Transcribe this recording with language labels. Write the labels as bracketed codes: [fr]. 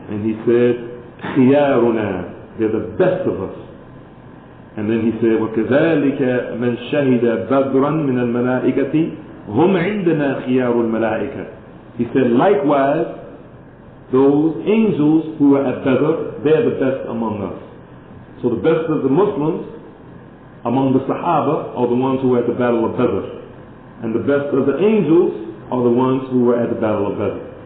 [en] And he said, [ar] خيارنا, [en] they're the best of us. And then he said, [ar] وكذلك من شهد بدرا من الملائكة هم عندنا خيار الملائكة. [en] He said, likewise, those angels who are at Badr, they're the best among us. So the best of the Muslims among the Sahaba are the ones who were at the Battle of Badr. And the best of the angels are the ones who were at the Battle of Badr.